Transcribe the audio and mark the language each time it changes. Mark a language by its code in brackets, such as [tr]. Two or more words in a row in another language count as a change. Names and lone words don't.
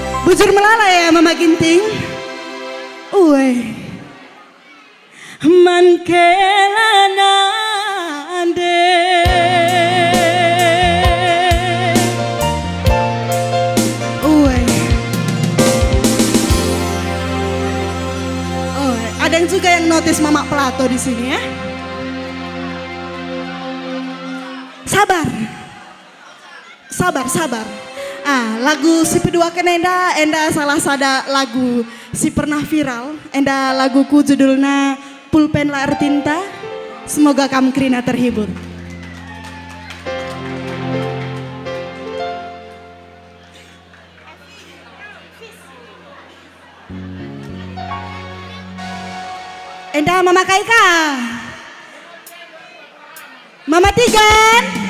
[btx] Bujur melala ya Mama Ginting. Uwe. Man kelana ande. Uwe. [id] Oh, ada yang juga yang notice Mama Plato di sini ya. Sabar. Sabar, sabar. [btx] Lagu si peduakan enda salah sada lagu si pernah viral. Enda laguku judulnya Pulpen Layar Tinta. [id] Semoga kamu Krina terhibur. [btx] Enda Mama Kaika, Mama Tigan.